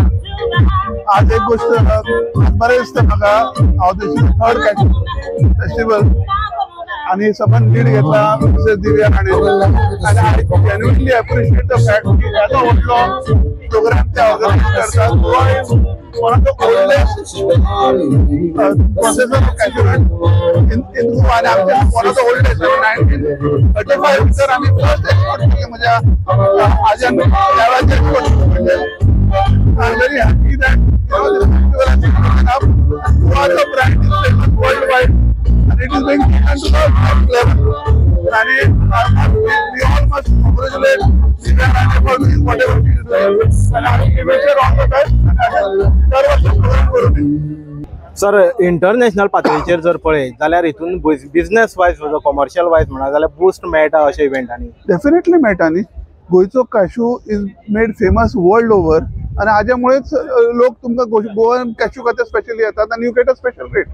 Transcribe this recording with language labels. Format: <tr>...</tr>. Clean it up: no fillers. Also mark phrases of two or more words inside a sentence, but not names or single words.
<kok>आज एक गोष्ट बरें दिसता म्हाका हांव</kok> <en>this third catch festival</en> <kok>आणि सबन लीड घेतला मिसेस दिव्या आणि</kok> <en>I genuinely appreciate the fact</en> <kok>की येदो व्हडलो प्रोग्राम ते ऑर्गनायज करतात.</kok> <en>One of the oldest processor of cashew nut in Goa and I'm one of the oldest in 1935 भितर</en> <mr>आम्ही फर्स्ट एक्सपोर्ट केले</mr> <en>माझ्या आजन लेवलचे एक्सपोर्ट केले. I'm very happy that this festival has taken up. Goa's brand is famous worldwide and it is being taken to the next level. And we all must congratulate Divya Rani for doing whatever she is doing. And I wish her all the best.</en> <kok>दरवर्षी प्रोग्राम करून. सर इंटरनॅशनल पातळीचेर जर पळयत जाल्यार हितून</kok> <en>business wise commercial wise</en> <kok>म्हणा जाल्यार बूस्ट मेळटा अशा इव्हेंटांनी? डेफिनेटली मेळटा न्ही. गोंयचो</kok> <en>cashew is made famous world over</en> <kok>आणि हाज्यामुळेच लोक तुमकां</kok> <en>Goan cashew</en> <kok>खातीर स्पेशली येतात आणि</kok> <en>you get a special rate.</en>